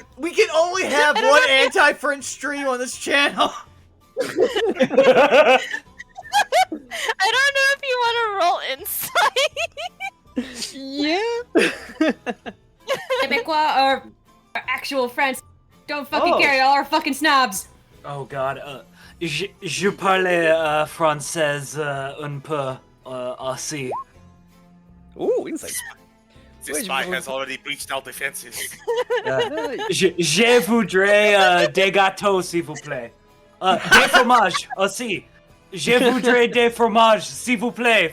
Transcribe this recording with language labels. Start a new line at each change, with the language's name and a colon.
English: We can only have one anti-French stream on this channel. I don't know if you want to roll insight. Yeah. Quebecois or actual French. Don't fucking Oh. care, y'all are fucking snobs. Oh god.
French: Je parle français un peu aussi.
English: Ooh, insight. This spy has already breached our defenses.
French: Je voudrais des gâteaux, s'il vous plaît. Des fromages aussi. Je voudrais des fromages, s'il vous plaît.